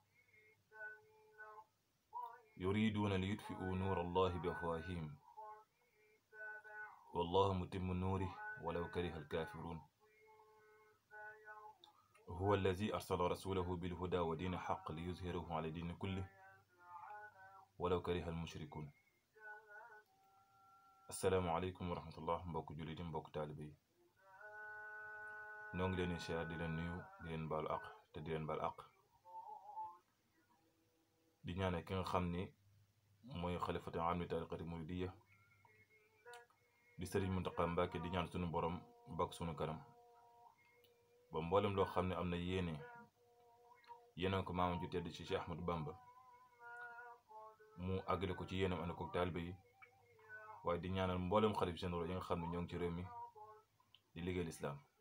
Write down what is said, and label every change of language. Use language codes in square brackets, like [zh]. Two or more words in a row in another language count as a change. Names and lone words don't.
[ar] يريدون ليطفئوا نور الله بأفواههم والله متم نوره ولو كره الكافرون. هو الذي أرسل رسوله بالهدى ودين حق ليظهره على دين كله ولو كره المشركون. السلام عليكم ورحمة الله. [wo] mbokk jullit yi mbokk taalibe yi, noo ngi leen di siyaar, di leen nuyu, di leen baalu àq te di leen baal àq, di ñaane ki nga xam ni mooy [ar] خليفة عام ل طريقة المريدية [wo] di Sëriñ Muntaxa Mbàkke, di ñaan sunu borom bak sunu kanam ba mboolem loo xam ne am na yéene ko maamam ju tedd ci Cheikh Ahmadou Bamba mu àggale ko ci yéenam ànd ko taalibe yi, waaye di ñaanal mboolem xalif généraux yi nga xam ne ñoo ngi ci réew mi di liggéey lislaam.